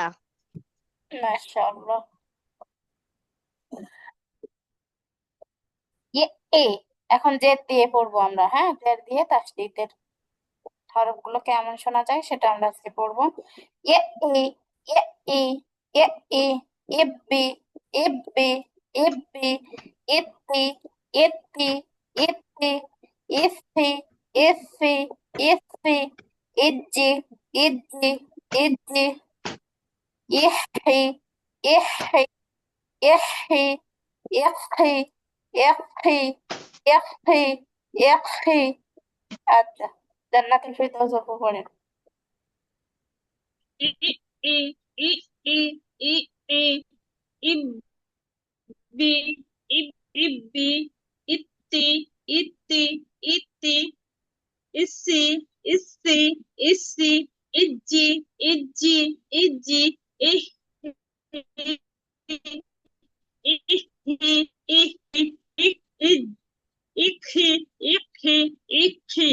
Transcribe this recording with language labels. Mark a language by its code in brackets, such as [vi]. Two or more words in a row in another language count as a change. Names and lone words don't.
[bn] মাশাআল্লাহ। ইয়ে এ। এখন জেদ দিয়ে পড়বো আমরা, হ্যাঁ, জেদ দিয়ে তাসদিদের হরফ গুলো কেমন শোনা যায় সেটা আমরা আজকে পড়বো। ইয়ে এ। ইয়ে এ। ইয়ে এ। ইব্বি। ইব্বি। ইব্বি। ইত্তি। ইত্তি। ইত্তি। ইফি। ইফি। ইফি। ইজ্জি। ইজ্জি। ইজ্জি। ইহি। ইহি। ইহি। ইহি। ইহি। ইহি। ইহি। আচ্ছা, জান্নাতুল ফেরদৌস পড়েন। ই ই ই ই ই ই ই ইব্বি, ইব্বি, ইত্তি, ইত্তি, ইত্তি, ইসি, ইসি, ইসি, ইজ্জি, ইজ্জি, ইজ্জি, ইহ, ইহ, ইহ, ইহ, ইহ, ইহ, ইখি, ইখি, ইখি।